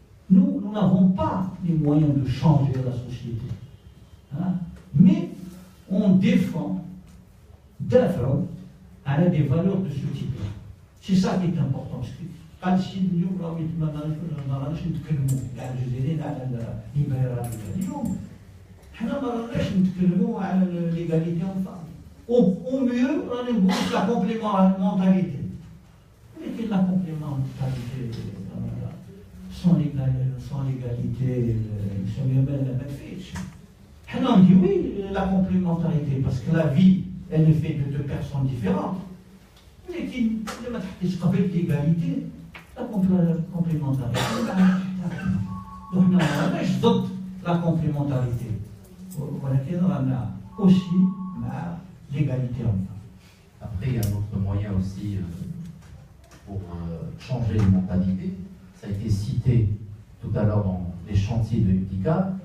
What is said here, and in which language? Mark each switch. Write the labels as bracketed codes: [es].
[fr] Nous n'avons pas les moyens de changer la société. Hein? Mais on défend à des valeurs de ce type-là. C'est ça qui est important. [ar] قال السيد اليوم راهم ما راناش نتكلموا على الجزائريين على الليبرالية اليوم. حنا ما راناش نتكلموا على ليغاليتي اون فام. [fr] Au mieux, [ar] راني نقولوا لا كومبليمونتاريتي. ولكن لا كومبليمونتاريتي [fr] sans l'égalité, [ar] ما تفيدش. حنا نديرو [fr] la complémentarité parce que la vie elle est faite de deux personnes différentes. [ar] لكن لما تحطيش قبل [fr] l'égalité, la complémentarité. [ar] Donc حنا ما راناش ضد [fr] la complémentarité. [ar] ولكن رانا [fr] aussi [ar] مع [fr] l'égalité en femme. Après, il y a un autre moyen aussi pour changer les mentalités. Ça a été cité tout à l'heure dans les chantiers de l'UTICA.